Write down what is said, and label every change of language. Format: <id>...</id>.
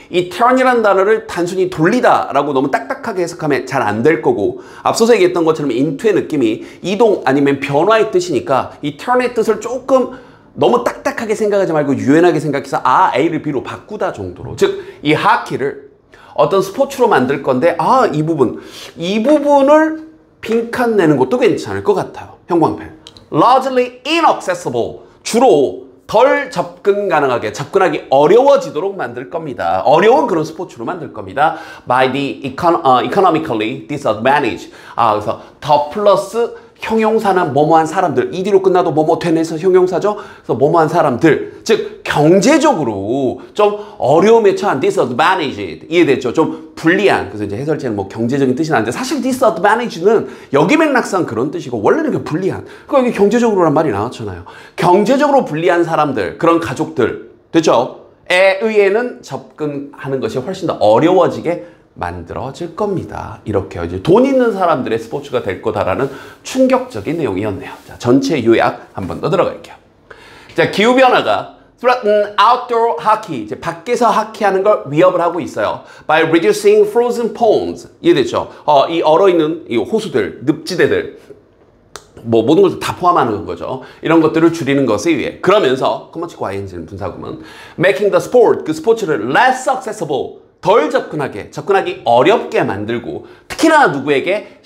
<ko>이 turn이라는 단어를 단순히 돌리다 라고 너무 딱딱하게 해석하면 잘 안 될 거고, 앞서서 얘기했던 것처럼 into의 느낌이 이동 아니면 변화의 뜻이니까 이 turn의 뜻을 조금 너무 딱딱하게 생각하지 말고 유연하게 생각해서 A를 B로 바꾸다 정도로, 즉 이 하키를 어떤 스포츠로 만들 건데 이 부분을 빈칸 내는 것도 괜찮을 것 같아요. 형광펜</ko> <en>largely inaccessible,</en> <ko>주로 덜 접근 가능하게, 접근하기 어려워지도록 만들 겁니다. 어려운 그런 스포츠로 만들 겁니다.</ko> <en>by the economically disadvantaged.</en> <ko>그래서 더 플러스 형용사는 뭐뭐한 사람들, ED로 끝나도 뭐뭐 된에서 형용사죠. 그래서 뭐뭐한 사람들, 즉 경제적으로 좀 어려움에 처한 disadvantaged, 이해됐죠? 좀 불리한. 그래서 이제 해설자는 뭐 경제적인 뜻이 나는데 사실 disadvantage는 여기 맥락상 그런 뜻이고 원래는 그 불리한. 그러니까 여기 경제적으로란 말이 나왔잖아요. 경제적으로 불리한 사람들, 그런 가족들, 됐죠? 에 의해는 접근하는 것이 훨씬 더 어려워지게 만들어질 겁니다. 이렇게 이제 돈 있는 사람들의 스포츠가 될 거다라는 충격적인 내용이었네요. 자, 전체 요약 한 번 더 들어갈게요. 자, 기후변화가</ko> <en>threaten outdoor hockey,</en> <ko>이제 밖에서 하키하는 걸 위협을 하고 있어요.</ko> <en>by reducing frozen ponds.</en> <ko>이해됐죠? 이 얼어있는 이 호수들, 늪지대들, 뭐 모든 것을 다 포함하는 거죠. 이런 것들을 줄이는 것에 의해, 그러면서 커머치과 ing는 분사구문,</ko> <en>making the sport,</en> <ko>그 스포츠를</ko> <en>less accessible,</en> <ko>덜 접근하기 어렵게 만들고, 특히나 누구에게?</ko>